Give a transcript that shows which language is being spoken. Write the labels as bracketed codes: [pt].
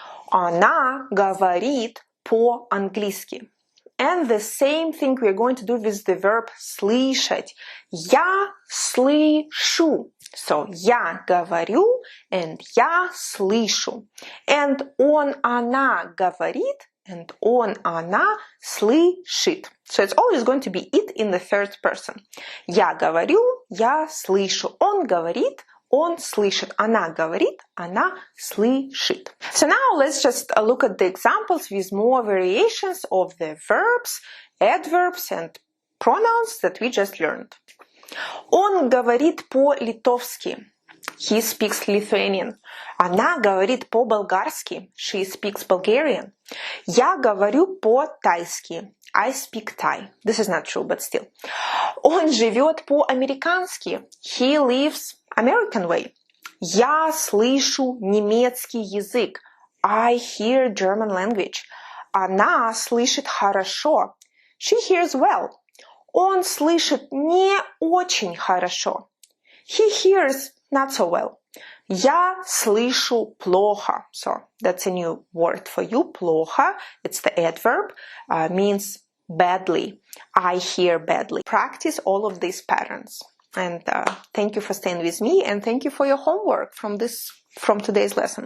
[ru] Она говорит по-английски. [en] And the same thing we are going to do with the verb слышать. [ru] Я слышу. [en] So [ru] я говорю [en] and [ru] я слышу. [en] And [ru] он, она говорит [en] and [ru] он, она слышит. [en] So it's always going to be it in the third person. [ru] Я говорю, я слышу. Он говорит, он слышит. Она говорит, она слышит. [en] So now let's just look at the examples with more variations of the verbs, adverbs and pronouns that we just learned. [ru] Он говорит по-литовски. [en] He speaks Lithuanian. [ru] Она говорит по-болгарски. [en] She speaks Bulgarian. [ru] Я говорю по-тайски. [en] I speak Thai. This is not true, but still. [ru] Он живет по-американски. [en] He lives American way. [ru] Я слышу немецкий язык. [en] I hear German language. [ru] Она слышит хорошо. [en] She hears well. [ru] Он слышит не очень хорошо. [en] He hears not so well. [ru] Я слышу плохо. [en] So that's a new word for you. Плохо. It's the adverb. Means badly. I hear badly. Practice all of these patterns. And thank you for staying with me, and thank you for your homework from today's lesson.